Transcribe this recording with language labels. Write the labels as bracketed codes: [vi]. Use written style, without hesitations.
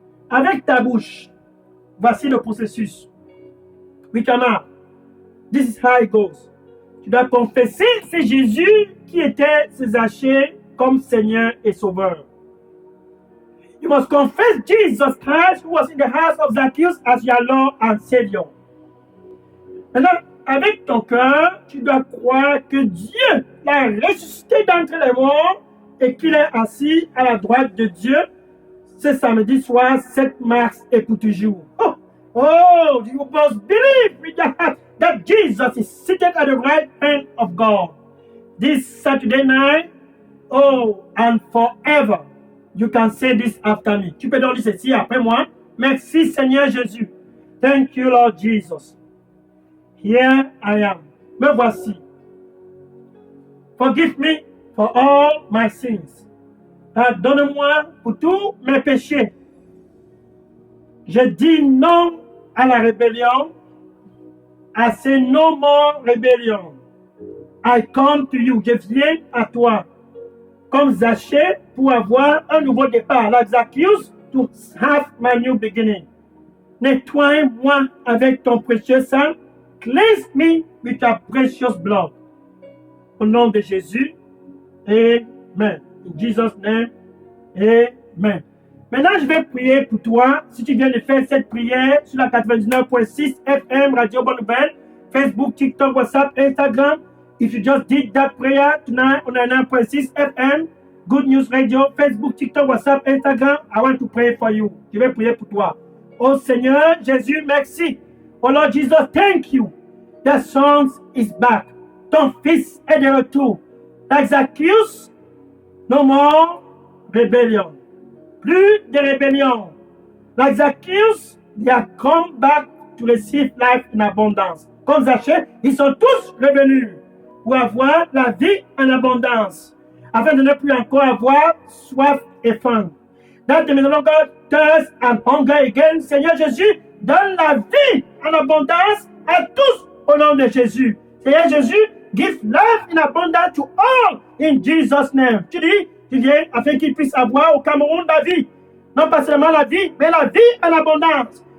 [fr] Avec ta bouche, voici le processus. [en] With your mouth, this is how it goes. [fr] Tu dois confesser, c'est Jésus qui était Zachée comme Seigneur et Sauveur. [en] You must confess Jesus Christ who was in the house of Zacchaeus as your Lord and Savior. [fr] Maintenant, avec ton cœur, tu dois croire que Dieu l'a ressuscité d'entre les morts et qu'il est assis à la droite de Dieu ce samedi soir 7 mars et pour toujours. [en] Oh, you must believe with your heart that Jesus is seated at the right hand of God. This Saturday night, and forever. You can say this after me. [fr] Tu peux donc dire ceci après moi. Merci Seigneur Jésus. [en] Thank you Lord Jesus. Here I am. [fr] Me voici. [en] Forgive me for all my sins. [fr] Pardonne-moi pour tous mes péchés. Je dis non à la rébellion, à ces [en] no more rebellion. I come to you. [fr] Je viens à toi. Comme Zachée pour avoir un nouveau départ. [en] Like Zacchaeus to have my new beginning. [fr] Nettoie-moi avec ton précieux sang. [en] Cleanse me with your precious blood. [fr] Au nom de Jésus. Amen. [en] In Jesus' name. Amen. [fr] Maintenant, je vais prier pour toi. Si tu viens de faire cette prière sur la 99.6 FM, Radio Bonne Nouvelle, Facebook, TikTok, WhatsApp, Instagram. [en] If you just did that prayer tonight on 9.6 FM, Good News Radio, Facebook, TikTok, WhatsApp, Instagram, I want to pray for you. [fr] Je vais prier pour toi. Oh Seigneur Jésus, merci. [en] Oh Lord Jesus, thank you. The son is back. [fr] Ton fils est de retour. [en] Like Zacchaeus, no more rebellion. [fr] Plus de rébellion. [en] Like Zacchaeus, they have come back to receive life in abundance. [fr] Comme Zachée, ils sont tous revenus pour avoir la vie en abondance, afin de ne plus encore avoir soif et faim. [en] That they may no longer thirst and hunger again. [fr] Seigneur Jésus, donne la vie en abondance à tous au nom de Jésus. Seigneur Jésus, [en] give life in abundance to all in Jesus' name. [fr] Tu viens afin qu'ils puissent avoir au Cameroun la vie. Non pas seulement la vie, mais la vie en abondance.